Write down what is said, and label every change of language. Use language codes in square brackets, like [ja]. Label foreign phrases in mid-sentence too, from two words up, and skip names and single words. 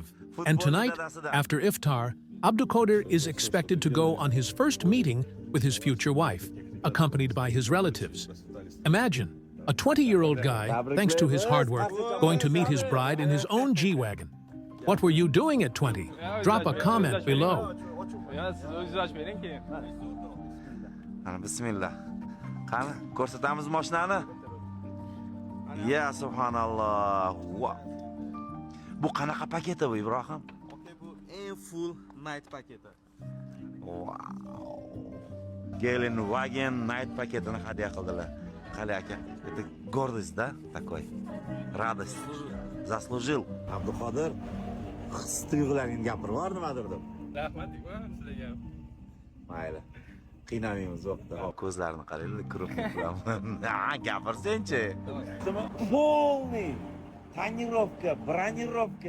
[en] And tonight, after iftar, Abduqodir is expected to go on his first meeting with his future wife, accompanied by his relatives. Imagine, a 20-year-old guy, thanks to his hard work, going to meet his bride in his own G-Wagon. What were you doing at 20? Drop a comment below. Bismillah. [uz] Qani, ko'rsatamiz mashinani. [ar] يا سبحان الله. [uz] Bu qanaqa paketi bu, Ibrohim? Bu eng [en] full night [uz] paketi. Wow. Gelen Wagen night paketini hadya qildilar. Qali aka, [ru] это гордость, да, такой. Радость. Заслужил. [uz] Abduqodir, his-tuyg'ularingni gapirib bor nimadir deb. Rahmat sizlarga. Mayli. Qiynamaymiz vaqtda. Ko'zlarini qaranglar, kirib gapirsen-chi. [ru] Полный tonirovka, bronировка,